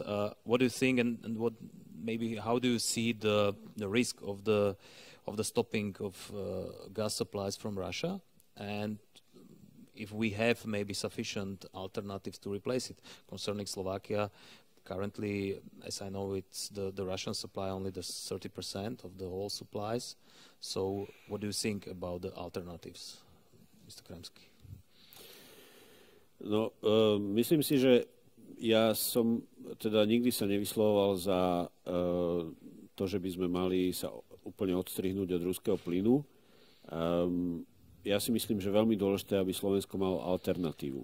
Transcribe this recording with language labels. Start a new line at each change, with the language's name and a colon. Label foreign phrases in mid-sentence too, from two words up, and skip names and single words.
English: What do you think, and what maybe how do you see the risk of the stopping of gas supplies from Russia, and if we have maybe sufficient alternatives to replace it? Concerning Slovakia, currently, as I know, it's the Russian supply only the 30% of the whole supplies. So what do you think about the alternatives, Mr. Kremsky?
Slovak: No, myslím si, že ja som teda nikdy sa nevyslovoval za to, že by sme mali sa úplne odstrihnúť od ruského plynu. Ja si myslím, že veľmi dôležité, aby Slovensko malo alternatívu.